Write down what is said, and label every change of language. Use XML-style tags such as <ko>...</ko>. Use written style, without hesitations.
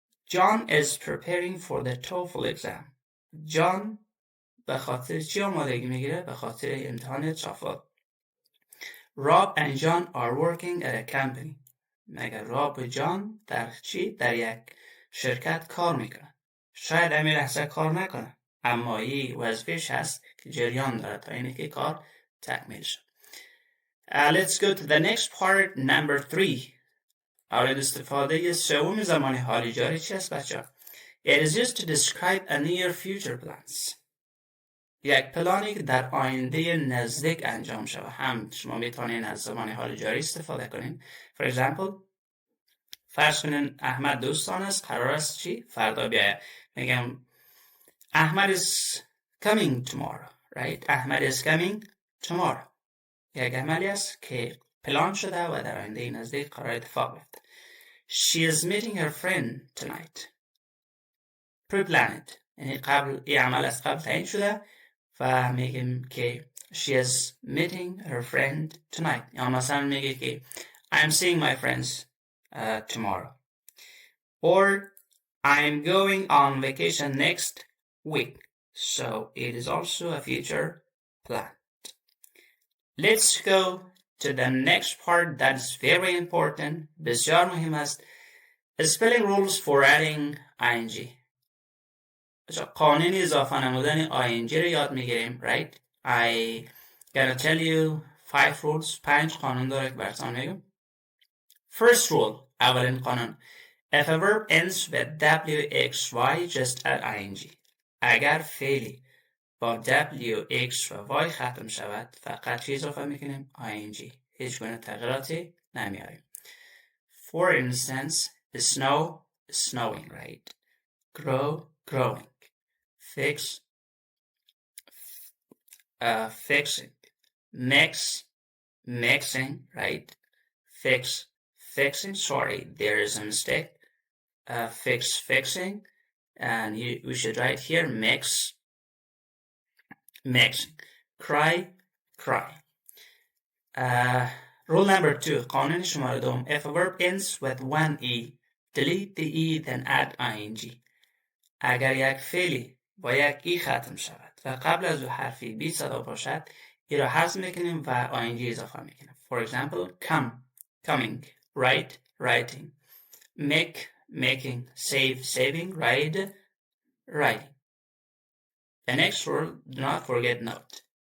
<en>John is preparing for the TOEFL exam.</en> <fa>John به خاطر چی آمادگی میگیره؟ به خاطر امتحان TOEFL.</fa> <en>Rob and John are working at a company.</en> <fa>مگر راب و جان در چی؟ در یک شرکت کار میکنن. شاید همین لحظه کار نکنن امایی وظیفش هست که جریان داره تا اینه که کار تکمیل شد.</fa> <en>Let's go to the next part, number 3.</en> <fa>مورد استفاده سوم زمان حالی جاری چی است بچه ها؟</fa> <en>It is used to describe a near future plans.</en> <fa>یک پلانی که در آینده نزدیک انجام شود. هم شما میتونین از زمان حال جاری استفاده کنین. For example, فرض کنین احمد دوستان است، قرار است چی؟ فردا بیاید.</fa> <en>میگم Ahmad is coming tomorrow, right? Ahmad is coming tomorrow.</en> <fa>یک عملی است که پلان شده و در آینده نزدیک قرار اتفاق بیفته.</fa> <en>She is meeting her friend tonight. Pre-planned.</en> <fa>یعنی قبل این عمل از قبل تعیین شده و میگیم که</fa> <en>she is meeting her friend tonight.</en> <fa>یا مثلا میگه که</fa> <en>I'm seeing my friends tomorrow. Or I'm going on vacation next week. So it is also a future plan. Let's go to the next part that is very important.</en> <fa>بسیار مهم است.</fa> <en>Spelling rules for adding ing.</en> <fa>قانون اضافه نمودن ing رو یاد میگیریم.</fa> <en>Right? I gonna tell you 5 rules.</en> <fa>5 قانون داره که براتون میگم.</fa> <en>First rule.</en> <fa>اولین قانون.</fa> <en>If a verb ends with wxy, just add ing.</en> <fa>اگر فعلی با w, x و y ختم شود فقط چی اضافه میکنیم؟ ing. هیچ گونه تغییراتی نمیاریم.</fa> <en>For instance, snow, snowing, right? Grow, growing. Fix, fixing. Mix, mixing, right? Fix, fixing. Sorry, there is a mistake. Fix, fixing. And we should write here mix, mixing. Cry, cry. Rule number 2.</en> <fa>قانون شماره دوم.</fa> <en>If a verb ends with one e, delete the e, then add ing.</en> <fa>اگر یک فعلی با یک ای ختم شود و قبل از او حرفی بی صدا باشد، ای را حذف میکنیم و ing اضافه میکنیم.</fa> <en>For example, come, coming, write, writing, make, making, save, saving, ride, riding. The next rule, do not forget note.</en>